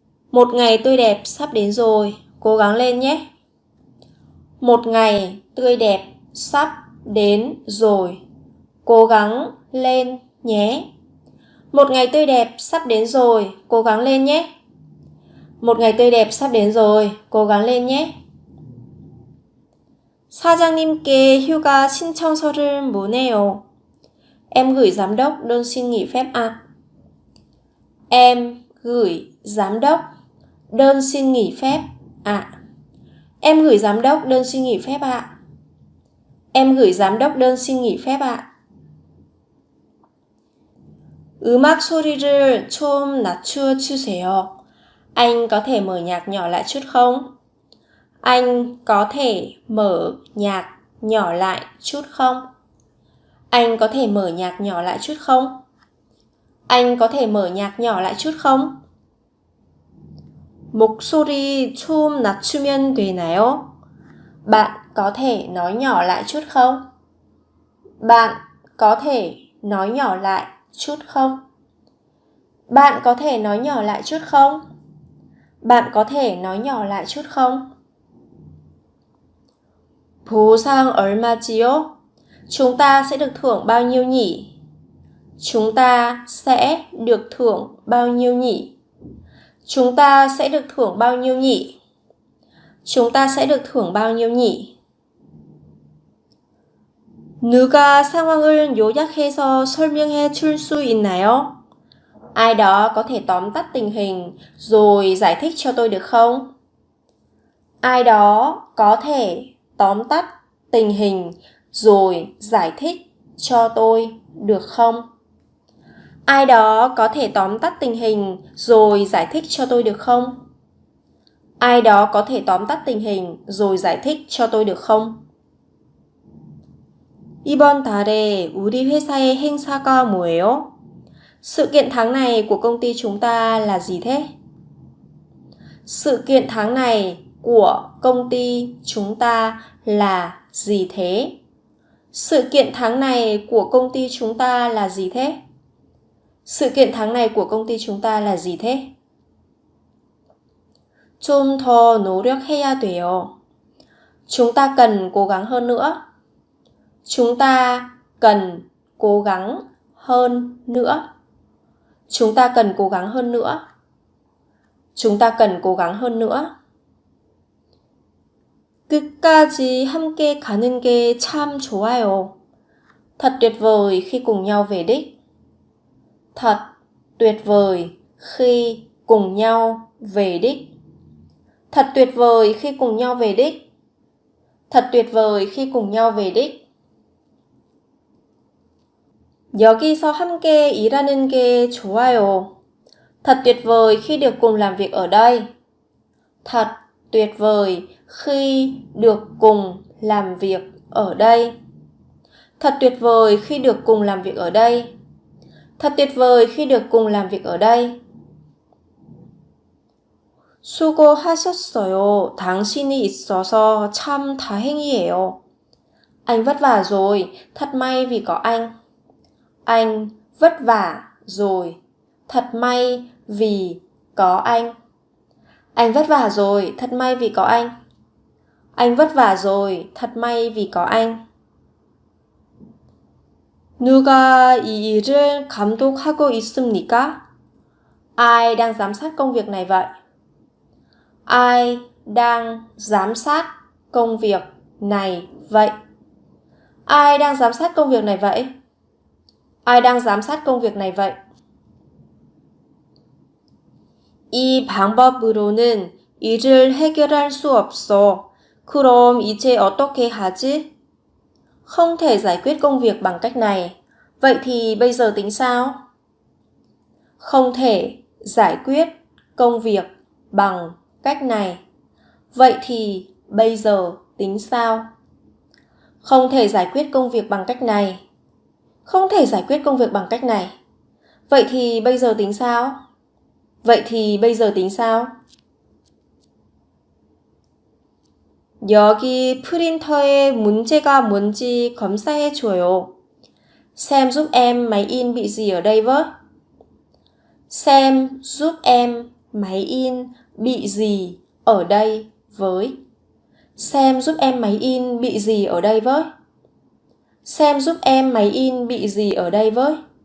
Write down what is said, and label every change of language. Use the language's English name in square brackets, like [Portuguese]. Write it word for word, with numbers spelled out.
[Vietnamese] Một ngày tươi đẹp sắp đến rồi. Cố gắng lên nhé. Một ngày tươi đẹp sắp đến rồi. Cố gắng lên nhé. Một ngày tươi đẹp sắp đến rồi. Cố gắng lên nhé. Một ngày tươi đẹp sắp đến rồi. Cố gắng lên nhé. [Korean] 사장님께 휴가 신청서를 보내요. [Vietnamese] Em gửi giám đốc đơn xin nghỉ phép ạ. Em gửi giám đốc đơn xin nghỉ phép ạ. Em gửi giám đốc đơn xin nghỉ phép ạ. Em gửi giám đốc đơn xin nghỉ phép ạ. [Korean] 음악 소리를 좀 낮춰 주세요. [Vietnamese] Anh có thể mở nhạc nhỏ lại chút không? Anh có thể mở nhạc nhỏ lại chút không? Anh có thể mở nhạc nhỏ lại chút không? Anh có thể mở nhạc nhỏ lại chút không? [Korean] 목소리 좀 낮추면 되나요? [Vietnamese] Bạn có thể nói nhỏ lại chút không? Bạn có thể nói nhỏ lại chút không? Bạn có thể nói nhỏ lại chút không? Bạn có thể nói nhỏ lại chút không? [Korean] 보상 얼마지요? [Vietnamese] Chúng ta sẽ được thưởng bao nhiêu nhỉ? Chúng ta sẽ được thưởng bao nhiêu nhỉ? Chúng ta sẽ được thưởng bao nhiêu nhỉ? Chúng ta sẽ được thưởng bao nhiêu nhỉ? [Korean] 누가 상황을 요약해서 설명해 줄 수 있나요? [Vietnamese] Ai đó có thể tóm tắt tình hình rồi giải thích cho tôi được không? Ai đó có thể tóm tắt tình hình rồi giải thích cho tôi được không? Ai đó có thể tóm tắt tình hình rồi giải thích cho tôi được không? Ai đó có thể tóm tắt tình hình rồi giải thích cho tôi được không? [Korean] 이번 달에 우리 회사의 행사가 뭐예요? [Vietnamese] Sự kiện tháng này của công ty chúng ta là gì thế? Sự kiện tháng này của công ty chúng ta là gì thế? Sự kiện tháng này của công ty chúng ta là gì thế? Sự kiện tháng này của công ty chúng ta là gì thế? [Korean] 좀 더 노력해야 돼요. [Vietnamese] Chúng ta cần cố gắng hơn nữa. Chúng ta cần cố gắng hơn nữa. Chúng ta cần cố gắng hơn nữa. Chúng ta cần cố gắng hơn nữa. [Korean] 끝까지 함께 가는 게 참 좋아요. [Vietnamese] Thật tuyệt vời khi cùng nhau về đích. Thật tuyệt vời khi cùng nhau về đích. Thật tuyệt vời khi cùng nhau về đích. Thật tuyệt vời khi cùng nhau về đích. [Korean] 여기서 함께 일하는 게 좋아요. [Vietnamese] Thật tuyệt vời khi được cùng làm việc ở đây. Thật tuyệt vời khi được cùng làm việc ở đây. Thật tuyệt vời khi được cùng làm việc ở đây. Thật tuyệt vời khi được cùng làm việc ở đây. [Korean] 수고하셨어요. 당신이 있어서 참 다행이에요. [Vietnamese] Anh vất vả rồi, thật may vì có anh. Anh vất vả rồi, thật may vì có anh. Anh vất vả rồi, thật may vì có anh. Anh vất vả rồi, thật may vì có anh. [Korean] 누가 이 일을 감독하고 있습니까? [Vietnamese] Ai đang giám sát công việc này vậy? Ai đang giám sát công việc này vậy? Ai đang giám sát công việc này vậy? Ai đang giám sát công việc này vậy? [Korean] 이 방법으로는 일을 해결할 수 없어. 그럼 이제 어떻게 하지? [Vietnamese] Không thể giải quyết công việc bằng cách này. Vậy thì bây giờ tính sao? Không thể giải quyết công việc bằng cách này. Vậy thì bây giờ tính sao? Không thể giải quyết công việc bằng cách này. Không thể giải quyết công việc bằng cách này. Vậy thì bây giờ tính sao? Vậy thì bây giờ tính sao? [Korean] 여기 프린터에 문제가 뭔지 검사해 줘요. [Vietnamese] Xem giúp em máy in bị gì ở đây với? Xem giúp em máy in bị gì ở đây với? Xem giúp em máy in bị gì ở đây với? Xem giúp em máy in bị gì ở đây với?